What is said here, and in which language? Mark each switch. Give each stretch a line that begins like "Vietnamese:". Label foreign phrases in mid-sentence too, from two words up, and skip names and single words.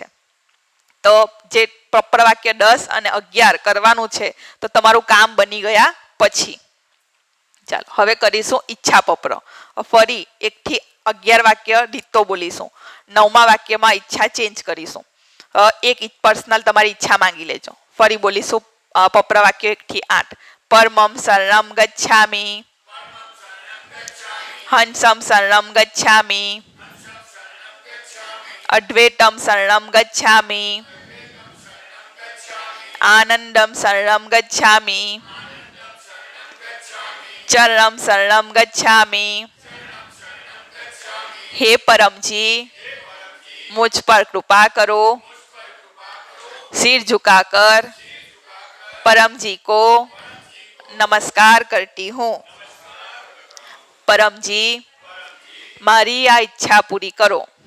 Gujarati: તો જે પપ્ર વાક્ય 10 અને 11 કરવાનું છે તો તમારું કામ બની ગયા પછી. ચાલો, હવે કરીશું ઈચ્છા પપ્ર. ફરી 1 થી 11 વાક્ય રીતો બોલીશું. 9મા વાક્યમાં ઈચ્છા ચેન્જ કરીશું. એક પર્સનલ તમારી ઈચ્છા માંગી લેજો. ફરી બોલીશું પપ્ર વાક્ય 1 થી 8.
Sanskrit: પરમમ શરણમ ગચ્છામિ, હંસમ શરણમ ગચ્છામિ, અદ્વૈતમ શરણમ ગચ્છામિ, આનંદમ શરણમ ગચ્છામિ, ચરણમ શરણમ ગચ્છામિ.
Hindi: हे परमजी, मुझ पर कृपा करो. सिर झुकाकर परम जी को नमस्कार करती हूँ.
Gujarati: પરમજી, મારી આ ઈચ્છા પૂરી કરો.